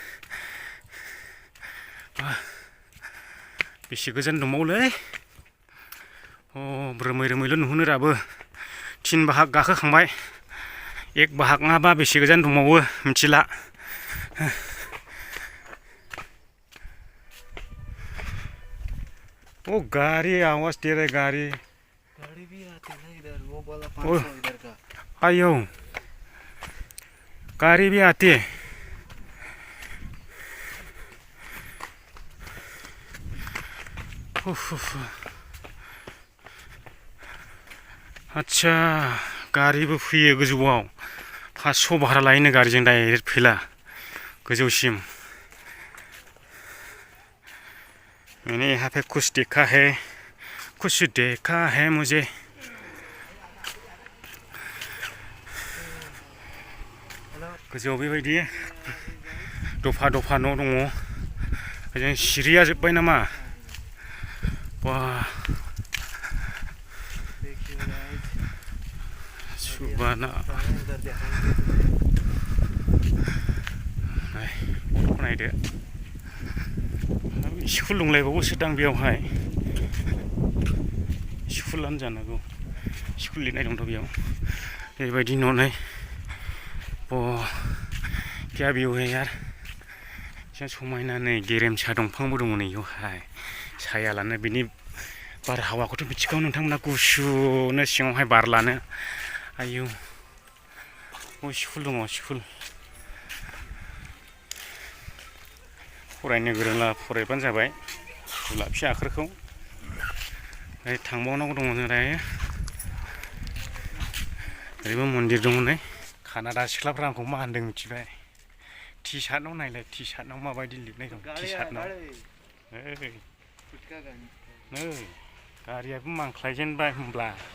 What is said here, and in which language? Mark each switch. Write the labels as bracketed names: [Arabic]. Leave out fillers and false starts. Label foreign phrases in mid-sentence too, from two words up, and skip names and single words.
[Bodo] बेसे गोजान दंबावोलै रोमै रोमैल' नुहुनो दाबो 3 बाहाग गाखोखांबाय 1 बाहाग नङाबा बेसे गोजान दंबावो मिथिला [Hindi] ओ गाड़ी आवाज दे रहा है गाड़ी भी आते ना इधर वो वाला 500 इधर का आयो गाड़ी भी आती है अच्छा [Bodo] गारिबो फैयो गोजौआव 500 भारा लायोनो गारिजों डाइरेक्ट फैला गोजौसिम [Hindi] मैंने यहाँ पे कुछ देखा है मुझे [Bodo] गोजौआव बेबायदि दफा दफा न' दङ ओजों सिरिया जोब्बाय नामा बा सुबाना नायदो स्कुल दंलायबावोसो दां बेयावहाय स्कुलानो जानांगौ स्कुल लिरनाय दंथ' बेयाव बेबायदि न'नै [Hindi] क्या भिउ है यार [Bodo] एसे समायना नै गेरेमसा दंफांबो दङ नै बेयावहाय साया लानो बिनि बारहावाखौथ' मिथिगौ नोंथांमोना गुसुनो सिङावहाय बार लानो आयौ स्कुल दङ स्कुल फरायनो गोरोंला फरायबानो जाबाय स्कुला फिसा आखरखौ थांबावनांगौ दङ जों दायो ओरैबो मन्दिर दङ नै कानाडा सिख्लाफ्रा आंखौ मा होनदों मिथिबाय टि सार्टनाव नायलाय टि सार्टनाव माबायदि लिरनाय दं टि सार्टनाव नै गारियाबो मांख्लायजेनबाय होमब्ला